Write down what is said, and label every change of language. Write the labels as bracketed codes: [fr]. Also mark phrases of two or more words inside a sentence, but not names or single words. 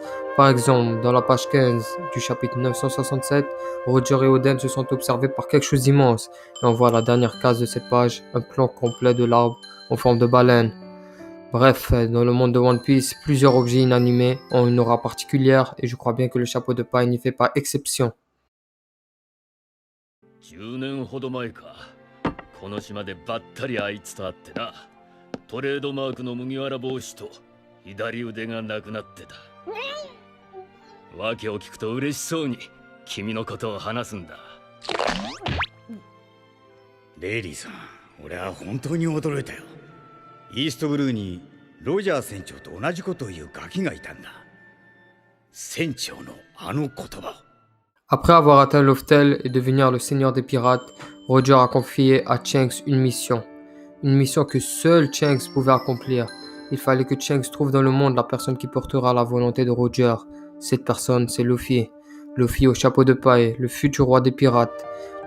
[fr] Par exemple, dans la page 15 du chapitre 967, Roger et Oden se sont observés par quelque chose d'immense, et on voit à la dernière case de cette page un plan complet de l'arbre en forme de baleine. Bref, dans le monde de One Piece, plusieurs objets inanimés ont une aura particulière, et je crois bien que le chapeau de paille n'y fait pas exception. [ja] 10 年ほど前か、この島でばったりあいつと会ってな。トレードマークの麦わら帽子と左腕がなくなってた。訳を聞くと嬉しそうに君のことを話すんだ。レイリーさん、俺は本当に驚いたよ。イーストブルーにロジャー船長と同じことを言うガキがいたんだ。船長のあの言葉を。 [fr] Après avoir atteint Loftel et devenir le seigneur des pirates, Roger a confié à Shanks une mission. Une mission que seul Shanks pouvait accomplir. Il fallait que Shanks trouve dans le monde la personne qui portera la volonté de Roger. Cette personne, c'est Luffy. Luffy au chapeau de paille, le futur roi des pirates.